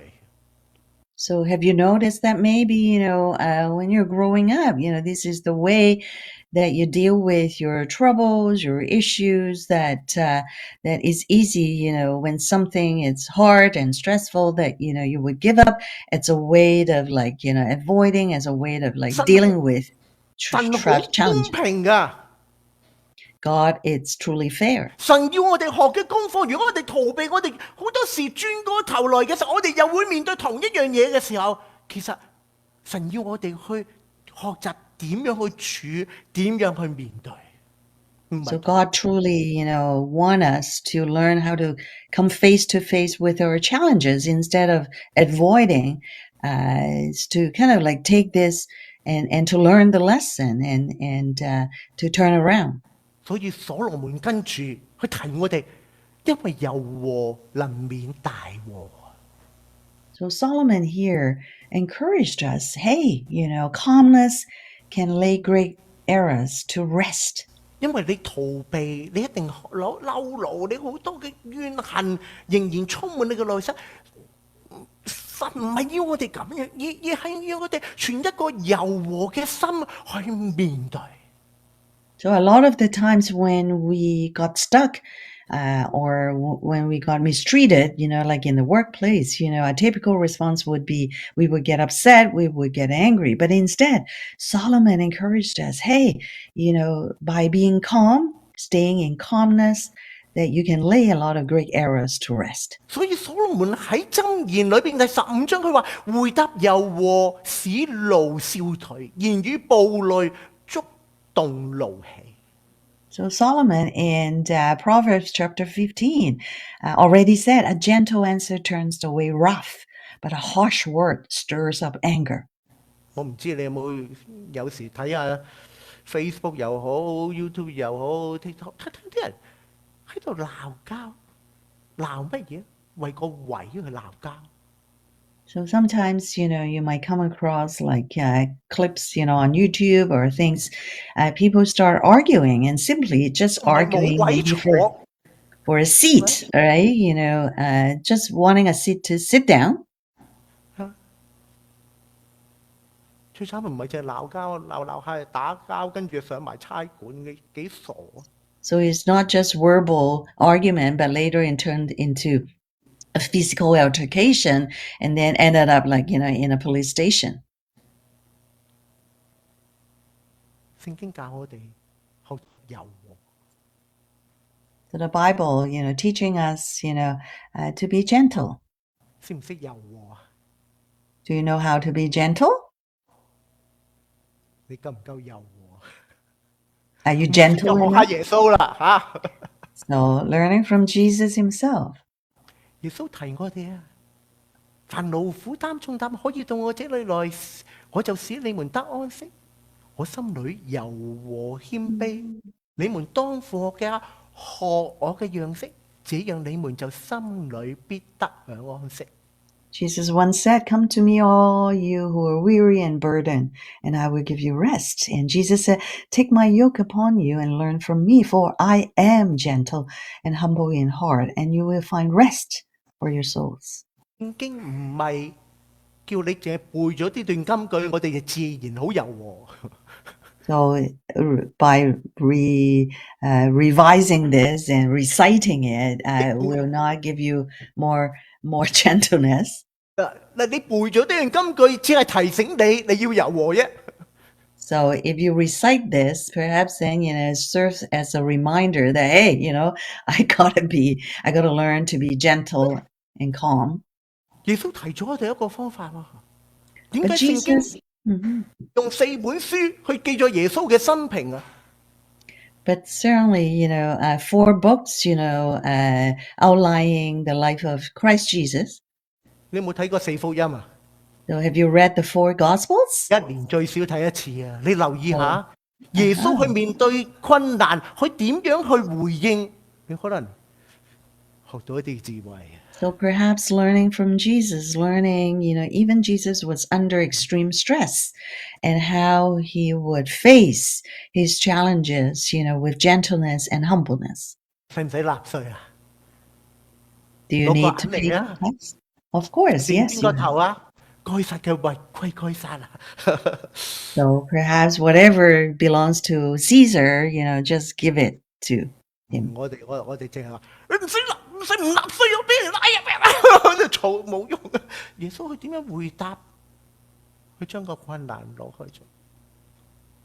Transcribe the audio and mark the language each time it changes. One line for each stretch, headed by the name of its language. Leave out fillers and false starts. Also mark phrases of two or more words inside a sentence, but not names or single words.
English: So have you noticed that maybe, when you're growing up, this is the way that you deal with your troubles, your issues, that is easy, when something is hard and stressful, that, you would give up. It's a way of avoiding, as a way of dealing with
Cantonese: 神好公
English: challenges.
Cantonese: 平㗎。
English: God is truly fair.
Cantonese: 神要我哋學嘅功課，如果我哋逃避，我哋好多時轉過頭來嘅時候，我哋又會面對同一樣嘢嘅時候，其實神要我哋去學習點樣去處，點樣去面對。
English: So God truly, want us to learn how to come face to face with our challenges instead of avoiding, is to kind of like take this and to learn the lesson and to turn around.
Cantonese: 所以所羅門跟住去提我哋，因為柔和能免大禍。
English: So Solomon here encouraged us, hey, calmness can lay great errors to rest.
Cantonese: 因為你逃避，你一定嬲怒，你好多嘅怨恨仍然充滿你嘅內心。神唔係要我哋咁樣，而係要我哋存一個柔和嘅心去面對。
English: So a lot of the times when we got stuck, or when we got mistreated, like in the workplace, a typical response would be we would get upset, we would get angry. But instead, Solomon encouraged us, hey, by being calm, staying in calmness, that you can lay a lot of great errors to rest.
Cantonese: 所以所羅門喺箴言裏邊第15章佢話：回答柔和，使怒消退；言語暴戾，觸動怒氣。
English: So Solomon in Proverbs chapter 15 already said, a gentle answer turns away wrath, but a harsh word stirs up anger.
Cantonese: 我唔知你有時睇下 Facebook 又好 YouTube 又好 TikTok， 睇啲人喺度鬧交，鬧乜嘢？為個位去鬧交。
English: So sometimes, you might come across like clips, on YouTube or things. People start arguing and simply just arguing maybe for a seat, right? Just wanting a seat to sit down.
Cantonese: 最慘唔係淨係鬧交，鬧下打交，跟住上埋差館嘅，幾傻啊！
English: So it's not just verbal argument, but later it turned into a physical altercation and then ended up like, in a police station.
Cantonese: 聖經教我哋學柔和。
English: So the Bible, teaching us, to be gentle.
Cantonese: 識唔識柔和啊？
English: Do you know how to be gentle?
Cantonese: 你夠唔夠柔和？
English: Are you gentle
Cantonese: 學
English: enough?
Cantonese: 下耶穌啦嚇。
English: So learning from Jesus himself.
Cantonese: 耶穌提我哋啊，凡勞苦擔重擔可以到我這裏來，我就使你們得安息。我心裏柔和謙卑，你們當負我嘅，學我嘅樣式，這樣你們就心裏必得享安息。
English: Jesus once said, come to me all you who are weary and burdened, and I will give you rest. And Jesus said, take my yoke upon you and learn from me, for I am gentle and humble in heart, and you will find rest for your souls.
Cantonese: 聖經唔係叫你淨係背咗呢段金句，我哋就自然好柔和。
English: So by revising this and reciting it, will not give you more gentleness.
Cantonese: 嗱，你背咗呢段金句，只係提醒你要柔和啫。
English: So if you recite this, perhaps then, it serves as a reminder that, hey, I gotta learn to be gentle and calm.
Cantonese: 耶穌提咗我哋一個方法喎。點
English: But
Cantonese: 解聖經
English: Jesus,
Cantonese: 用4本書去記載耶穌嘅生平啊？
English: but certainly, 4 books, outlining the life of Christ Jesus.
Cantonese: 你有冇睇過4福音啊？
English: So have you read the 4 Gospels?
Cantonese: 一年最少睇一次啊！你留意下，耶穌去面對困難，佢點樣去回應？你可能學到一啲智慧啊！
English: So perhaps learning from Jesus, even Jesus was under extreme stress, and how he would face his challenges, with gentleness and humbleness.
Cantonese: 使唔使納稅啊？
English: Do you need to pay tax? Of course, yes.
Cantonese: 邊個頭啊？該撒嘅為歸該撒啊！
English: So perhaps whatever belongs to Caesar, just give it to him.
Cantonese: 我哋淨係話你唔納稅又俾人拉入嚟，嘈冇用啊！耶穌佢點樣回答？佢將個困難攞去咗。